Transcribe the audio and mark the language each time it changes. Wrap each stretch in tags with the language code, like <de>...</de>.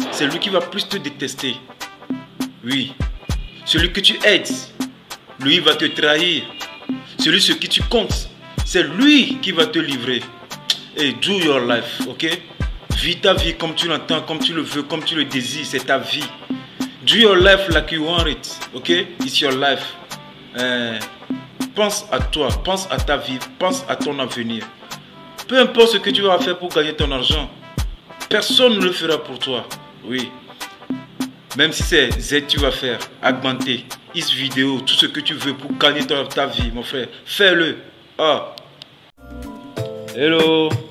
<fr>C'est lui qui va plus te détester. Oui. Celui que tu aides, lui va te trahir. Celui sur qui tu comptes, c'est lui qui va te livrer. Et</fr> <en>do your life, ok?</en> <fr>Vis ta vie comme tu l'entends, comme tu le veux, comme tu le désires. C'est ta vie.</fr> <en>Do your life like you want it, ok? It's your life.</en> <fr>Pense à toi, pense à ta vie, pense à ton avenir. Peu importe ce que tu vas faire pour gagner ton argent, personne ne le fera pour toi. Oui. Même si c'est Z tu vas faire, augmenter, is vidéo, tout ce que tu veux pour gagner ta vie, mon frère, fais-le. Ah.</fr> <en>Hello.</en>